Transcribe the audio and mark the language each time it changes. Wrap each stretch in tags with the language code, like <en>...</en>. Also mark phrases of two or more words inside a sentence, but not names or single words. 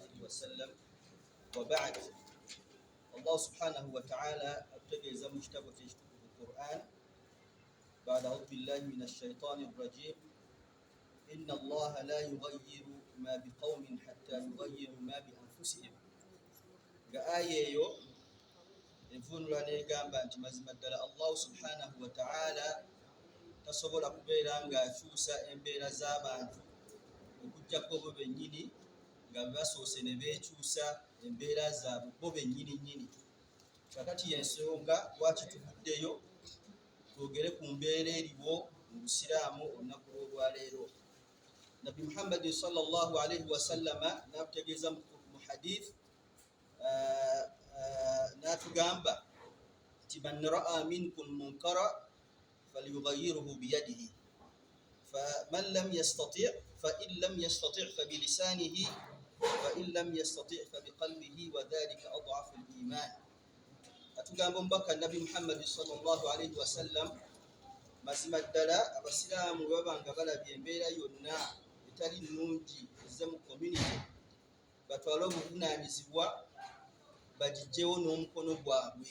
<ar>وسلم وبعد الله سبحانه وتعالى ابتدأ مجتبى في القرآن بعد أعوذ بالله من الشيطان الرجيم إن الله لا يغير ما بقوم حتى يغيروا ما بأنفسهم</ar> <lg>آية يو envunula negamba nti mazima ddala</lg> <ar>الله سبحانه وتعالى</ar> <lg>tasobola kubeera ng'akyusa embeera z'abantu okujjako bo bennyini nga basoose ne beekyusa embeera zaabwe bo bennyini nnyini. Kakati y'ensonga lwaki tuvuddeyo twogere ku mbeera eriwo mu busiraamu olunaku lw'olwaleero.</lg> <ar>Nabbi Muhammadin صلى الله عليه وسلم</ar> <lg>n'akutegeeza mu hadith n'atugamba nti</lg> <ar>من رأى منكم منكرا فليغيره بيده فمن لم يستطع فإن لم يستطع فبلسانه وإن لم يستطع فبقلبه وذلك أضعف الإيمان.</ar> <lg>Atugamba omubaka Nabbi Muhammad</lg> <ar>صلى الله عليه وسلم</ar> <lg>mazima ddala abasiraamu baba nga balabye embeera yonna etali nnungi ezze mu community batwale obuvunaanyizibwa bagijjewo n'omukono gwabwe.</lg>